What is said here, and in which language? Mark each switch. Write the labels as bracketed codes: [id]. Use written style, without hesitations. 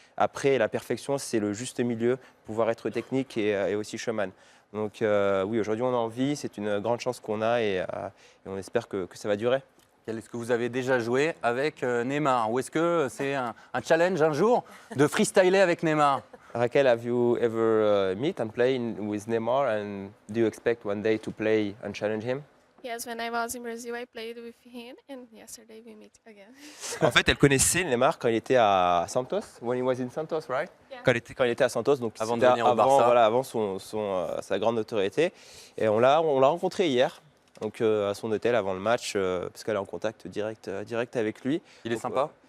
[fr] Après, la perfection, c'est le juste milieu, pouvoir être technique et aussi showman. Donc oui, aujourd'hui, on a envie, c'est une grande chance qu'on a et on espère que ça va durer. Est-ce que vous avez déjà joué avec Neymar? Ou est-ce que c'est un challenge un jour de freestyler avec Neymar? [en] Raquel, have you ever met and played with Neymar, and do you expect one day to play and challenge him? Yes, when I was in Brazil, I played with him, and yesterday we met again. [fr] En fait, elle connaissait Neymar quand il était à Santos, [en] when he was in Santos, right? Yeah. [fr] Quand il était à Santos, donc avant de venir au Barça. Voilà, avant sa grande notoriété. Et on l'a rencontré hier, donc à son hôtel avant le match, parce qu'elle est en contact direct avec lui. Il est sympa?